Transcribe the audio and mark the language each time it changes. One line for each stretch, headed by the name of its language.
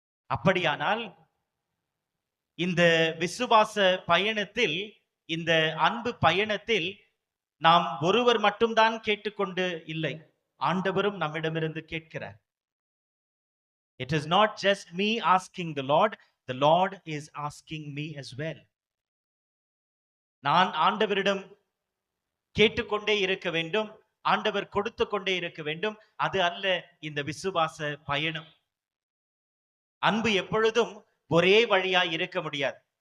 Tamil: அப்படியானால் இந்த விசுவாச பயணத்தில், இந்த அன்பு பயணத்தில் நாம் ஒருவர் மட்டும்தான் கேட்டுக்கொண்டு இல்லை, ஆண்டவரும் நம்மிடமிருந்து கேட்கிறார்.
English: It is not just me asking the Lord is asking me as well.
Tamil: நான் ஆண்டவரிடம் கேட்டுக்கொண்டே இருக்க வேண்டும், ஆண்டவர் கொடுத்து கொண்டே இருக்க வேண்டும். அது அல்ல இந்த விசுவாச பயணம். அன்பு எப்பொழுதும் ஒரே வழியாய் இருக்க முடியாது.